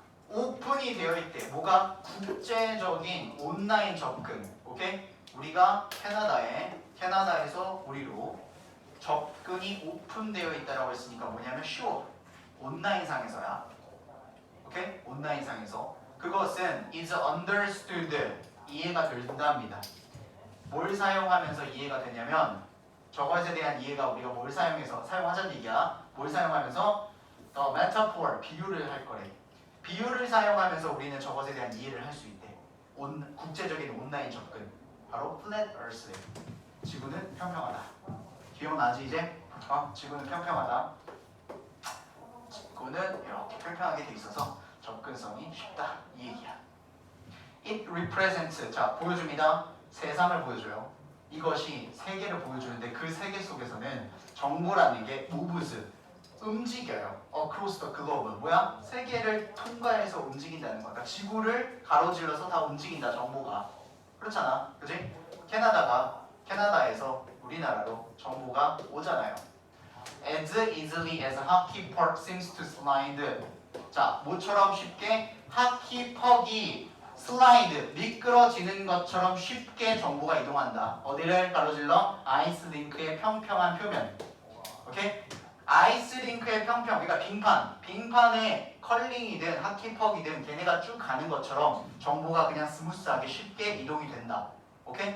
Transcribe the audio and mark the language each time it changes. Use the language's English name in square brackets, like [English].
[Korean] 오픈이 되어 있대. 뭐가? 국제적인 온라인 접근. 오케이? 우리가 캐나다에서 우리로 접근이 오픈되어 있다라고 했으니까 뭐냐면 sure. 온라인상에서야. 오케이? 온라인상에서. 그것은 [English] is understood. [Korean] 이해가 된답니다. 뭘 사용하면서 이해가 되냐면 저것에 대한 이해가 우리가 뭘 사용하자는 얘기야. 뭘 사용하면서 the metaphor, 비유를 할 거래. 비유를 사용하면서 우리는 저것에 대한 이해를 할 수 있대. 국제적인 온라인 접근. 바로 [English] flat earth. [Korean] 지구는 평평하다. 기억나지 이제? 지구는 평평하다. 지구는 이렇게 평평하게 돼 있어서 접근성이 쉽다. 이 얘기야. [English] It represents. [Korean] 자, 보여줍니다. 세상을 보여줘요. 이것이 세계를 보여주는데 그 세계 속에서는 정보라는 게 moves. 움직여요. [English] across the globe. [Korean] 뭐야? 세계를 통과해서 움직인다는 거야. 그러니까 지구를 가로질러서 다 움직인다, 정보가. 그렇잖아. 그지? 캐나다에서 우리나라로 정보가 오잖아요. [English] As easily as a hockey puck seems to slide. [Korean] 자, 모처럼 쉽게 하키 퍽이 슬라이드, 미끄러지는 것처럼 쉽게 정보가 이동한다. 어디를 가로질러? 아이스링크의 평평한 표면. 오케이? 아이스링크의 평평, 그러니까 빙판에 컬링이든 하키퍽이든 걔네가 쭉 가는 것처럼 정보가 그냥 스무스하게 쉽게 이동이 된다. 오케이?